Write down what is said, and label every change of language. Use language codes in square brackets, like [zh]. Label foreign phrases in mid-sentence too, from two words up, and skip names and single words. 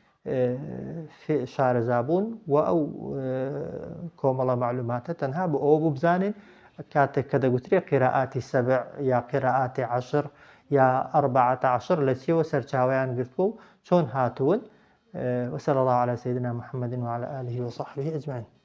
[ckb] شارەزابوون و ئەو کۆمەڵە معلوماتە تەنها بۆ ئەوە بوو بزانین کاتێک کە دەگوترێ قراءاتی 7 یا قراءاتی 10 یا 14 لە چیەوە سەرچاوەیان گرتووە و چۆن هاتوون [ar] وصلى الله على سيدنا محمد وعلى آله وصحبه أجمعين